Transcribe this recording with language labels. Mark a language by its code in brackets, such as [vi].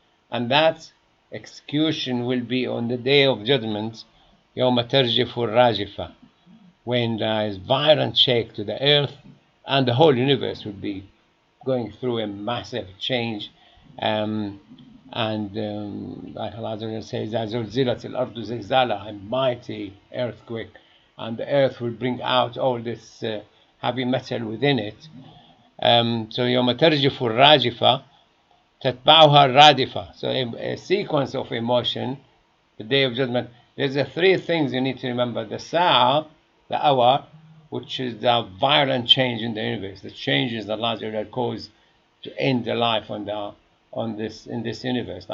[en] And that execution will be on the day of judgment, [ar] يَوْمَ تَرْجِفُ الرَّاجِفَةِ, [en] when there is violent shake to the earth, and the whole universe will be going through a massive change. Like Allah says, [ar] زُلْزِلَتِ الْأَرْضُ زِلْزَالَهَا, [en] a mighty earthquake, and the earth will bring out all this heavy metal within it. So [ar] يوم ترجف الراجفة تتبعها الرادفة. [en] So a sequence of emotion, the day of judgment. There's three things you need to remember: the sa'a, the hour, which is the violent change in the universe, the changes that Allah will cause to end the life in this universe.